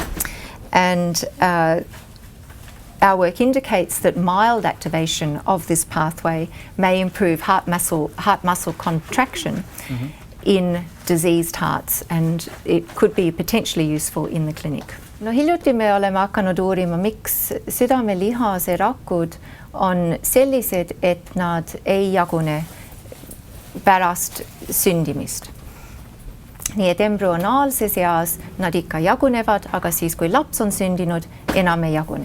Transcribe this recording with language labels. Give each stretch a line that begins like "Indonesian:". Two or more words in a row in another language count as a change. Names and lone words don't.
English: And our work indicates that mild activation of this pathway may improve heart muscle contraction in diseased hearts, and it could be potentially useful in the clinic.
Estonian: No hiljuti me oleme hakanud uurima, miks südamelihase rakud on sellised, et nad ei jagune pärast sündimist. Nii et embrüonaalses eas nad ikka jagunevad, aga siis kui laps on sündinud, enam ei jagune.